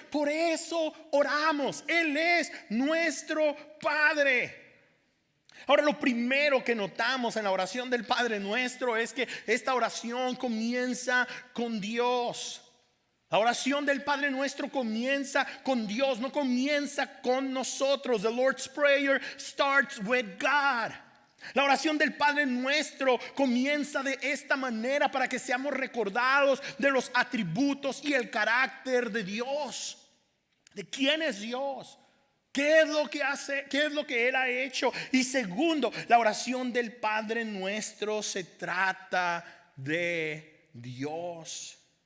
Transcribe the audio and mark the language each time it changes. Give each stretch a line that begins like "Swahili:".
Spanish: Por eso oramos. Él es nuestro Padre. Ahora, lo primero que notamos en la oración del Padre Nuestro es que esta oración comienza con Dios. La oración del Padre Nuestro comienza con Dios, no comienza con nosotros.
English: The Lord's Prayer starts with God.
Spanish: La oración del Padre Nuestro comienza de esta manera para que seamos recordados de los atributos y el carácter de Dios. ¿De quién es Dios? ¿Qué es lo que hace? ¿Qué es lo que Él ha hecho? Y segundo, la oración del Padre Nuestro se trata de Dios.